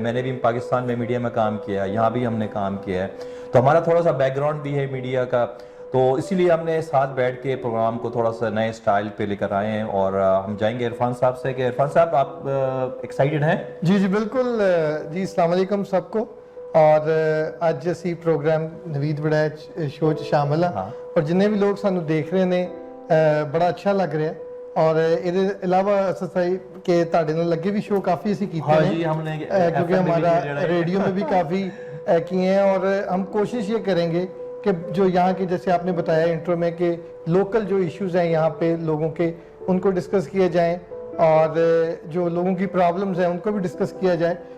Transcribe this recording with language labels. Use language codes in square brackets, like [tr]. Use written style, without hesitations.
[hi] मैंने भी पाकिस्तान में मीडिया में काम किया है, यहाँ भी हमने काम किया है, तो हमारा थोड़ा सा बैकग्राउंड भी है मीडिया का। तो इसीलिए हमने साथ बैठ के प्रोग्राम को थोड़ा सा नए स्टाइल पे लेकर आए हैं। और हम जाएंगे इरफान साहब से कि इरफान साहब आप एक्साइटेड हैं? जी जी बिल्कुल जी। अस्सलाम वालेकुम सबको। [pa] और ਅੱਜ ਅਸੀਂ ਪ੍ਰੋਗਰਾਮ ਨਵੀਦ ਵੜੈਚ ਸ਼ੋਅ 'ਚ ਸ਼ਾਮਲ ਹਾਂ ਔਰ ਜਿੰਨੇ ਵੀ ਲੋਕ ਸਾਨੂੰ ਦੇਖ ਰਹੇ ਨੇ ਬੜਾ ਅੱਛਾ ਲੱਗ ਰਿਹਾ। [hi] और ਇਹਦੇ अलावा सही कि [pa] ਤੁਹਾਡੇ ਨਾਲ ਲੱਗੇ [hi] भी शो काफ़ी [pa] ਅਸੀਂ ਕੀਤੇ [hi] हैं क्योंकि हमारा रेडियो में भी काफ़ी किए हैं। और हम कोशिश ये करेंगे कि जो यहाँ के, जैसे आपने बताया इंट्रो में, कि लोकल जो इश्यूज़ हैं यहाँ पे लोगों के, उनको डिस्कस किए जाएँ और जो लोगों की प्रॉब्लम्स हैं उनको भी डिस्कस किया जाए।